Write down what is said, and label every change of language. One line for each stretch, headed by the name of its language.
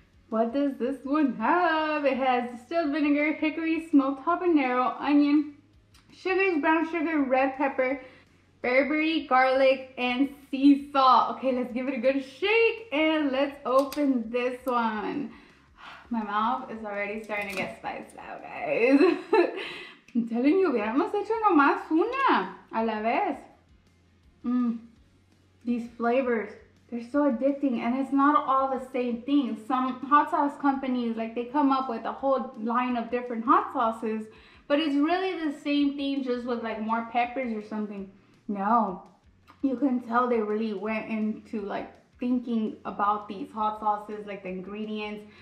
English: What does this one have? It has distilled vinegar, hickory, smoked habanero, onion, sugars, brown sugar, red pepper, berberry, garlic, and sea salt. Okay, let's give it a good shake and let's open this one. My mouth is already starting to get spiced out, guys. I'm telling you,
Spanish: hubiéramos hecho nomás una a la vez.
English: These flavors, they're so addicting, and it's not all the same thing. Some hot sauce companies, like, they come up with a whole line of different hot sauces, but it's really the same thing, just with like more peppers or something. No, you can tell they really went into like thinking about these hot sauces, like the ingredients.